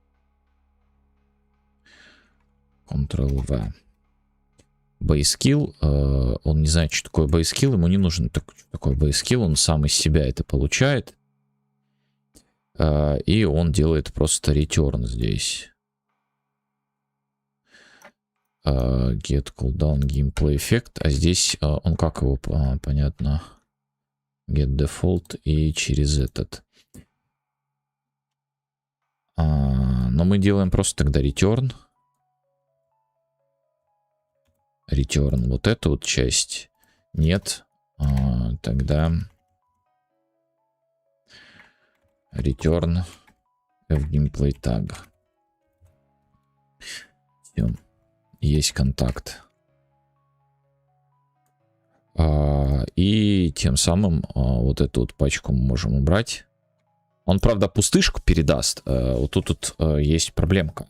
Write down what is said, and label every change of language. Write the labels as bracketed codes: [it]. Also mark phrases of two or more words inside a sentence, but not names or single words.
[en] Ctrl-V. [ru] Base-skill. Он не знает, что такое base-skill. Ему не нужен такой base-skill. Он сам из себя это получает. И он делает просто return здесь. [en] Get cooldown gameplay effect. [ru] А здесь он как его, понятно. [en] Get default [ru] и через этот. Но мы делаем просто тогда return. Return вот эту вот часть. Нет. Тогда return в [en] gameplay tag. [ru] Все. Есть контакт. И тем самым вот эту вот пачку мы можем убрать. Он, правда, пустышку передаст. Вот тут есть проблемка.